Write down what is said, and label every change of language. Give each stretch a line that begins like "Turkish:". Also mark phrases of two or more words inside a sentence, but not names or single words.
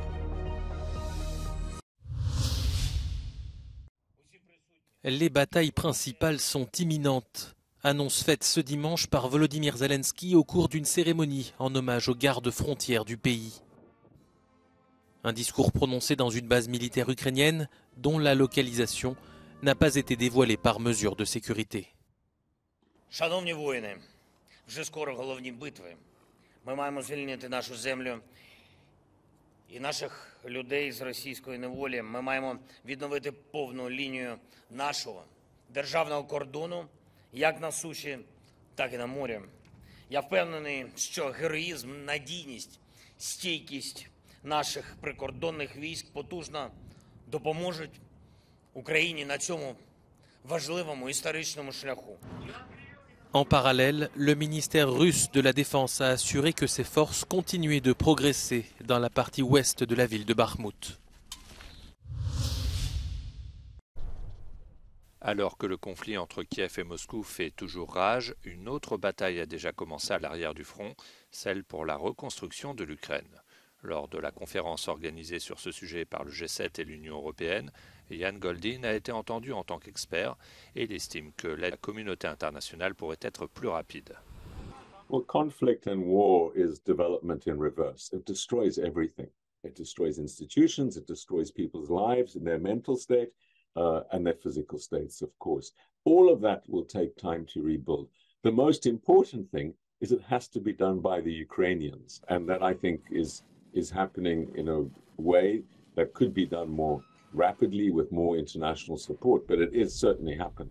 French: Les batailles principales sont imminentes. Annonce faite ce dimanche par Volodymyr Zelensky au cours d'une cérémonie en hommage aux gardes frontières du pays. Un discours prononcé dans une base militaire ukrainienne dont la localisation n'a pas été dévoilée par mesure de sécurité.
Ukrainian: Шановні воїни, вже скоро головні битви. Ми маємо звільнити нашу землю і наших людей з російської неволі. Ми маємо відновити повну лінію нашого державного кордону, як на суші, так і на морі. Я впевнений, що героїзм, надійність, стійкість наших прикордонних військ потужно допоможуть Україні на цьому важливому історичному шляху.
French: En parallèle, le ministère russe de la Défense a assuré que ses forces continuaient de progresser dans la partie ouest de la ville de Bakhmout. Alors que le conflit entre Kiev et Moscou fait toujours rage, une autre bataille a déjà commencé à l'arrière du front, celle pour la reconstruction de l'Ukraine. Lors de la conférence organisée sur ce sujet par le G7 et l'Union européenne, Jan Goldin a été entendu en tant qu'expert et il estime que la communauté internationale pourrait être plus rapide.
English: Well, conflict and war is development in reverse. It destroys everything. It destroys institutions, it destroys people's lives and their mental state and their physical states, of course. All of that will take time to rebuild. The most important thing is it has to be done by the Ukrainians, and that I think is happening in a way that could be done more rapidly with more international support, but it is certainly happening.